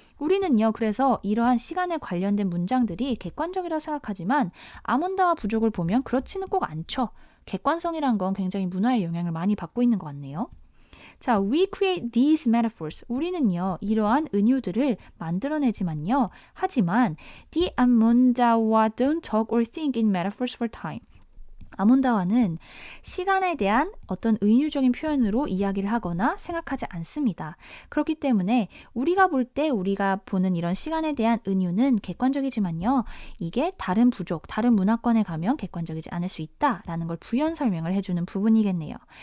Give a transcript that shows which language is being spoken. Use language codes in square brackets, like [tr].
[ko] 우리는요, 그래서 이러한 시간에 관련된 문장들이 객관적이라고 생각하지만 아몬다와 부족을 보면 그렇지는 꼭 않죠. 객관성이란 건 굉장히 문화의 영향을 많이 받고 있는 것 같네요. [en] 자, we create these metaphors. [ko] 우리는요, 이러한 은유들을 만들어내지만요. 하지만 [en] the 아몬다와 don't talk or think in metaphors for time. [ko] 아몬다와는 시간에 대한 어떤 은유적인 표현으로 이야기를 하거나 생각하지 않습니다. 그렇기 때문에 우리가 볼 때 우리가 보는 이런 시간에 대한 은유는 객관적이지만요. 이게 다른 부족, 다른 문화권에 가면 객관적이지 않을 수 있다라는 걸 부연 설명을 해주는 부분이겠네요.